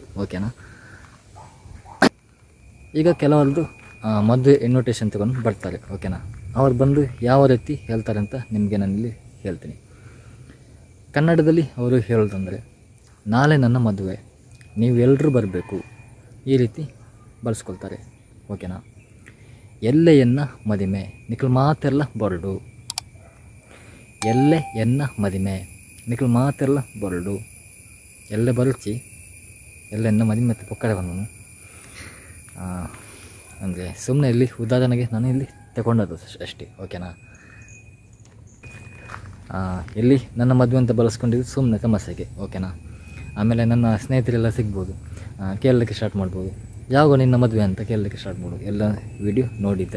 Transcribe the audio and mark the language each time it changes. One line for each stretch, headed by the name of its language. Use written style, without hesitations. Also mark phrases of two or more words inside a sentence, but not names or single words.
Kannada: ಓಕೆನಾ, ಈಗ ಕೆಲವರದ್ದು ಮದುವೆ ಇನ್ವಿಟೇಷನ್ ತಗೊಂಡು ಬರ್ತಾರೆ. ಓಕೆನಾ, ಅವ್ರು ಬಂದು ಯಾವ ರೀತಿ ಹೇಳ್ತಾರೆ ಅಂತ ನಿಮಗೆ ನಾನಿಲ್ಲಿ ಹೇಳ್ತೀನಿ. ಕನ್ನಡದಲ್ಲಿ ಅವರು ಹೇಳೋದಂದರೆ, ನಾಳೆ ನನ್ನ ಮದುವೆ, ನೀವೆಲ್ಲರೂ ಬರಬೇಕು, ಈ ರೀತಿ ಬಳಸ್ಕೊಳ್ತಾರೆ. ಓಕೆನಾ,
Tulu: ಎಲ್ಲೆ ಎನ್ನ ಮದಿಮೆ ನಿಖಲ್ ಮಾತೆಲ್ಲ ಬರಡು, ಎಲ್ಲೆ ಎನ್ನ ಮದಿಮೆ ನಿಖಲ್ ಮಾತೆಲ್ಲ ಬರಡು, ಎಲ್ಲೆ ಬರುಚಿ ಎಲ್ಲೆನ್ನ ಮದಿಮೆ ಪೊಕ್ಕಡೆ ಬಂದನು.
Kannada: ಅಂದರೆ ಸುಮ್ಮನೆ ಇಲ್ಲಿ ಉದಾಹರಣೆಗೆ ನಾನು ಇಲ್ಲಿ ತಗೊಂಡದ್ದು ಅಷ್ಟೇ. ಓಕೆನಾ, ಇಲ್ಲಿ ನನ್ನ ಮದುವೆ ಅಂತ ಬಳಸ್ಕೊಂಡಿದ್ದು ಸುಮ್ಮನೆ ತಮಾಷೆಗೆ. ಓಕೆನಾ, ಆಮೇಲೆ ನನ್ನ ಸ್ನೇಹಿತರೆಲ್ಲ ಸಿಗ್ಬೋದು, ಕೇಳಲಿಕ್ಕೆ ಸ್ಟಾರ್ಟ್ ಮಾಡ್ಬೋದು, ಯಾವಾಗ ನಿನ್ನ ಮದುವೆ ಅಂತ ಕೇಳಲಿಕ್ಕೆ ಸ್ಟಾರ್ಟ್ ಮಾಡ್ಬೋದು, ಎಲ್ಲ ವಿಡಿಯೋ ನೋಡಿದ್ದಾರೆ.